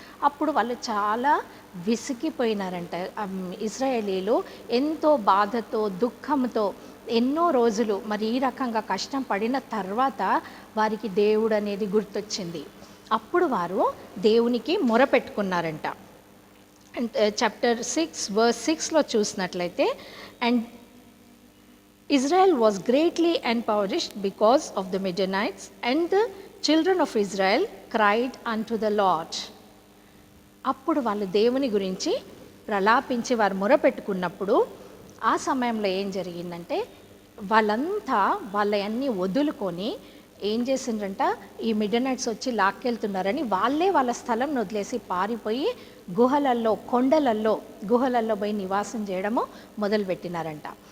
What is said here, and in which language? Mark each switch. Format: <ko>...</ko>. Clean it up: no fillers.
<te>అప్పుడు వాళ్ళు చాలా విసిగిపోయినారంట. ఇశ్రాయేలీలు ఎంతో బాధతో, దుఃఖంతో ఎన్నో రోజులు మరి ఈ రకంగా కష్టం పడిన తర్వాత వారికి దేవుడు అనేది గుర్తొచ్చింది. అప్పుడు వారు దేవునికి మొరపెట్టుకున్నారంట.</te> <en>and chapter 6 verse 6లో</en> <te>చూసినట్లయితే,</te> <en>And Israel was greatly impoverished because of the Midianites, and the children of Israel cried unto the Lord.</en> <te>అప్పుడు వాళ్ళు దేవుని గురించి ప్రలాపించి వారు మొరపెట్టుకున్నప్పుడు ఆ సమయంలో ఏం జరిగిందంటే, వాళ్ళంతా వాళ్ళన్నీ వదులుకొని ఏం చేసిండ్రంట, ఈ మిడియనైట్స్ వచ్చి లాక్కెళ్తున్నారని వాళ్ళే వాళ్ళ స్థలం వదిలేసి పారిపోయి గుహలల్లో, గుహలల్లో పోయి నివాసం చేయడము మొదలుపెట్టినారంట.</te>